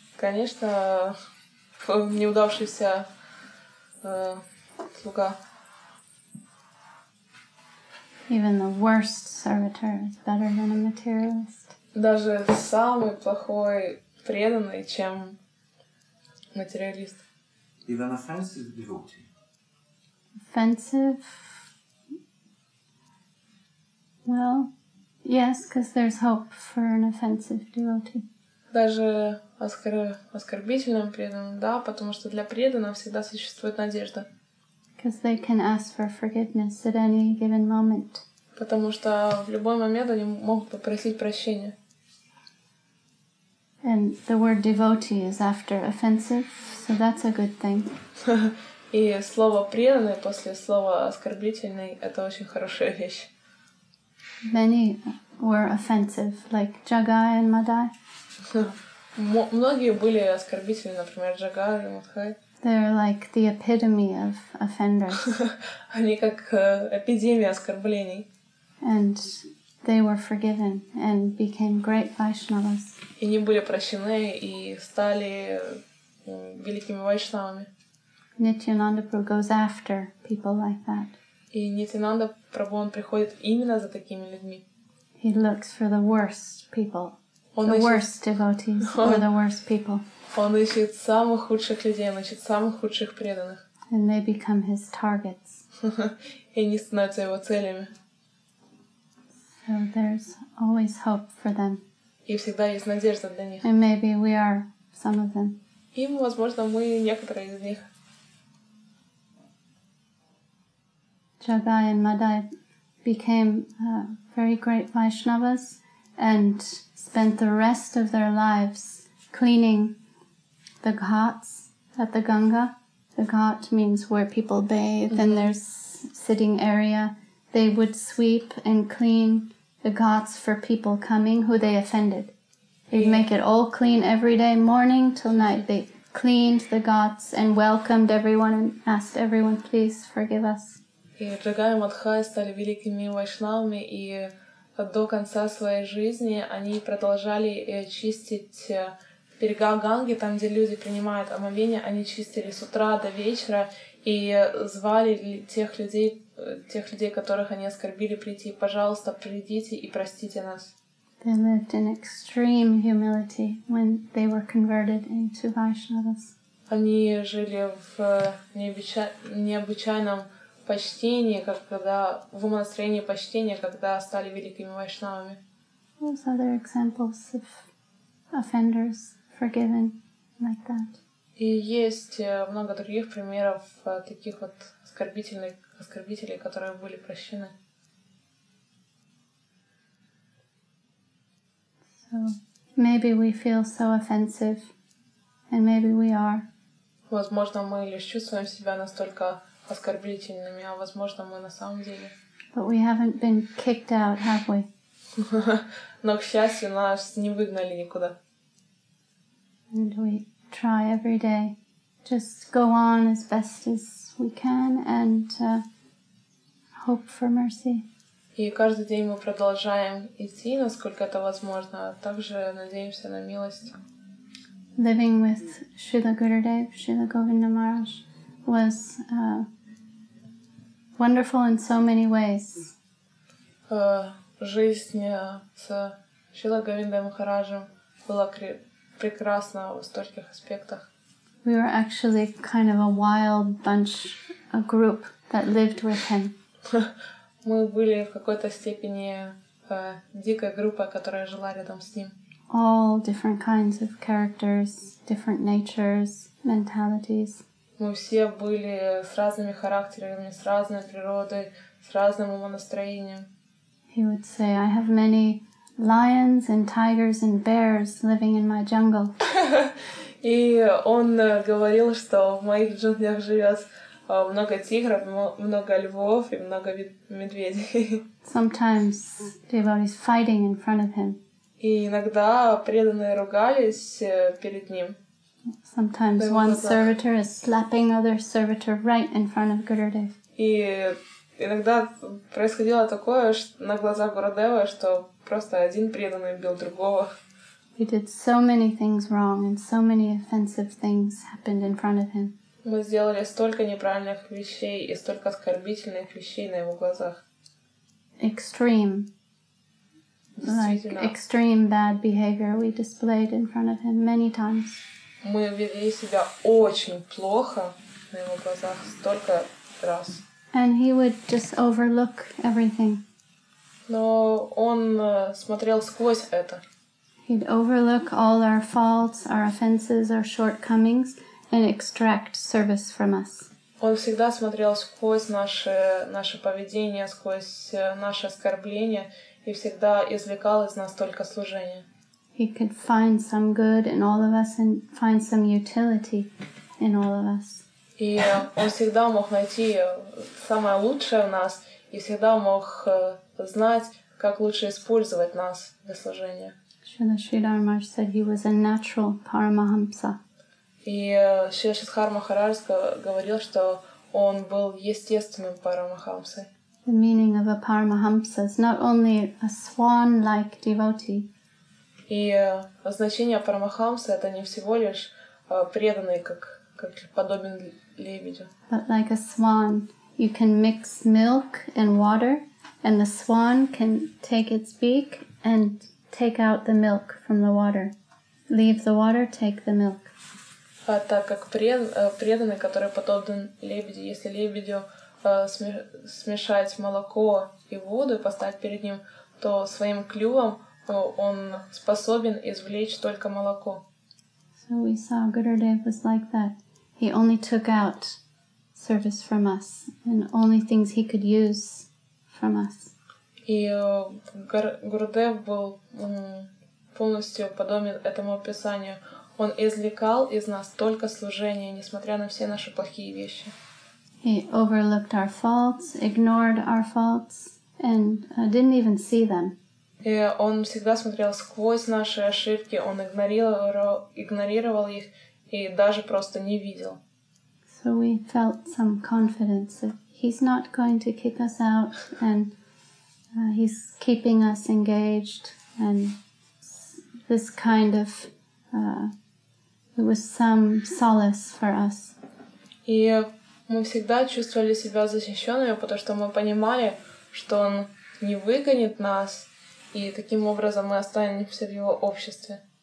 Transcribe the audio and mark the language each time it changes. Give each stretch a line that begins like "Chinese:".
Russian: Конечно, неудавшийся слуга.
English: Even the worst servitor is better than a materialist.
Russian: Даже самый плохой преданный, чем материалист.
English: Even offensive devotee. Offensive? Well, yes, because there's hope for an offensive devotee.
Russian: Даже оскорбительным преданным, да, потому что для преданных всегда существует надежда.
English: Because they can ask for forgiveness at any given moment.
Russian: Потому что в любой момент они могут попросить прощения.
English: And the word devotee is after offensive, so that's a good thing.
Russian: И слово преданный после слова оскорбительный — это очень хорошая вещь.
English: Many were offensive, like Jagai and Madai.
Russian: Многие были оскорбительны, например, Джагай и Мадхай.
English: They're like the epitome of offenders.
Russian: Они как эпидемия оскорблений.
English: And they were forgiven and became great Vaishnavas.
Russian: И они были прощены и стали великими вайшнавами.
English: Nityananda Prabhu goes after people like that.
Russian: И Нитянанда Прабху, он приходит именно за такими людьми.
English: He looks for the worst people,
Russian: Он
English: the
Russian: ищет,
English: worst devotees or the worst people.
Russian: он ищет самых худших людей, он ищет самых худших преданных.
English: And they become his targets.
Russian: И они становятся его целями.
English: So there's always hope for them.
Russian: И всегда есть надежда для них.
English: And maybe we are some of them.
Russian: И, возможно, мы некоторые из них.
English: Jagai and Madai became very great Vaishnavas and spent the rest of their lives cleaning the ghats at the Ganga. The ghat means where people bathe, and there's sitting area. They would sweep and clean the ghats for people coming who they offended. They'd make it all clean every day, morning till night. They cleaned the ghats and welcomed everyone and asked everyone, please forgive us.
Russian: И Джагай и Мадхай стали великими вайшнавами и до конца своей жизни они продолжали чистить берега Ганги, там, где люди принимают омовение, они чистили с утра до вечера и звали тех людей, которых они оскорбили, прийти. Пожалуйста, придите и простите нас.
English: They lived in extreme humility when they were converted into Vaishnavas.
Russian: Они жили в необычайном почтении, в умонастроении почтения, когда стали великими вайшнавами.
English: There's other examples of offenders forgiven like that.
Russian: И есть много других примеров таких вот оскорбителей, которые были прощены.
English: So maybe we feel so offensive, and maybe we are.
Russian: Возможно, мы лишь чувствуем себя настолько оскорбительными, а возможно, мы на самом деле.
English: But we haven't been kicked out, have we?
Russian: Но, к счастью, нас не выгнали никуда.
English: And we try every day, just go on as best as we can and hope for mercy.
Russian: И каждый день мы продолжаем идти, насколько это возможно, а также надеемся на милость.
English: Living with Srila Gurudev, Srila Govinda Maharaj, was wonderful in so many ways.
Russian: Жизнь с Шрила Говиндой Махараджем была прекрасна в стольких аспектах.
English: We were actually kind of a wild bunch, a group that lived with him.
Russian: Мы были в какой-то степени дикой группой, которая жила рядом с ним.
English: All different kinds of characters, different natures, mentalities.
Russian: Мы все были с разными характерами, с разной природой, с разным умонастроением.
English: He would say, I have many lions and tigers and bears living in my jungle.
Russian: И он говорил, что в моих джунглях живет много тигров, много львов и много медведей.
English: Sometimes devotees fighting in front of him.
Russian: И иногда преданные ругались перед ним.
English: Sometimes one servitor is slapping other servitor right in front of Gurudev.
Russian: И иногда происходило такое на глазах Гурудева, что просто один преданный бил другого.
English: We did so many things wrong and so many offensive things happened in front of him.
Russian: Мы сделали столько неправильных вещей и столько оскорбительных вещей на его глазах.
English: Extreme. Like extreme bad behavior we displayed in front of him many times.
Russian: Мы вели себя очень плохо на его глазах столько раз.
English: And he would just overlook everything.
Russian: Но он смотрел сквозь это.
English: He'd overlook all our faults, our offenses, our shortcomings, and extract service from us.
Russian: Он всегда смотрел сквозь наше поведение, сквозь наши оскорбления и всегда извлекал из нас только служение.
English: He could find some good in all of us and find some utility in all of us.
Russian: И он всегда мог найти самое лучшее в нас и всегда мог знать, как лучше использовать нас для служения.
English: Srila Sridhar Maharaj said he was a natural Paramahamsa.
Russian: И Шрила Шридхар Махарадж говорил, что он был естественным Парамахамсой.
English: The meaning of a Paramahamsa is not only a swan-like devotee.
Russian: И значение Парамахамса — это не всего лишь преданный, как подобен лебедю.
English: But like a swan, you can mix milk and water, and the swan can take its beak and take out the milk from the water. Leave the water, take the milk.
Russian: Так как преданный, который подобен лебеди, если лебедю смешать молоко и воду и поставить перед ним, то своим клювом он способен извлечь только молоко.
English: So we saw Gurudev was like that. He only took out service from us and only things he could use from us.
Russian: И Гурудев был полностью подобен этому описанию. Он извлекал из нас только служение, несмотря на все наши плохие вещи.
English: He overlooked our faults, ignored our faults, and didn't even see them.
Russian: И он всегда смотрел сквозь наши ошибки, он игнорировал их и даже просто не видел.
English: So we felt some confidence that he's not going to kick us out and He's keeping us engaged, and this kind of it was some solace for us.
Russian: И мы всегда чувствовали себя защищенными, потому что мы понимали, что он не выгонит нас, и таким образом мы останемся в его обществе.